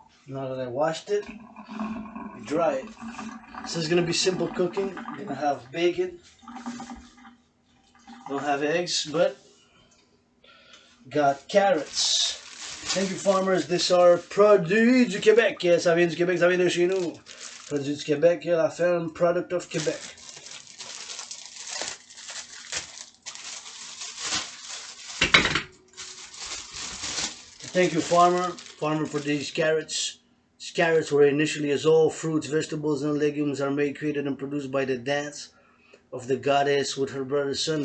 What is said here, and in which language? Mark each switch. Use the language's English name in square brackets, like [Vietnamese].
[English] Now that I washed it, dry it. This is gonna be simple cooking. I'm gonna have bacon. Don't have eggs, but Got carrots. Thank you, farmers. These are [French] produits du Québec. Ça vient du Québec, ça vient de chez nous. Produits du Québec, la ferme [English] Product of Québec. Thank you, farmer, for these carrots. These carrots were initially as all fruits, vegetables, and legumes are made, created, and produced by the dance of the goddess with her brother's son.